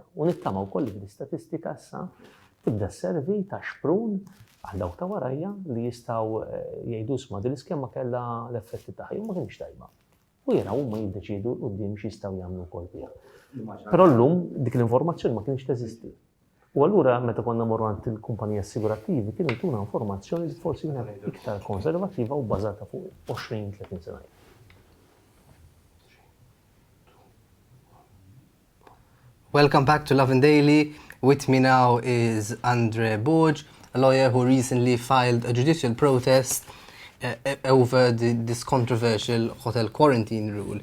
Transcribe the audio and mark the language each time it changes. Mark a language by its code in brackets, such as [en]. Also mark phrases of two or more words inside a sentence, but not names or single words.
[mt] U nittama wkoll li l-istatistika issa tibda sservi ta' xprun għal dawk ta' warajja li jistgħu jgħidu sma' din l-iskema kellha l-effetti tagħha ma kienx tajba. U jaraw huma jiddeċiedu quddiem x'jistgħu jagħmlu wkoll fiha. Però llum dik l-informazzjoni ma kienx teżisti. U allura meta konna morru għand il-kumpaniji assigurativi kienu jtuna informazzjoni li forsi kienet iktar konservattiva u bbażata fuq 20-30 sena. [en] Welcome back to Lovin Daily. With me now is Andre Borg, a lawyer who recently filed a judicial protest over this controversial hotel quarantine rule.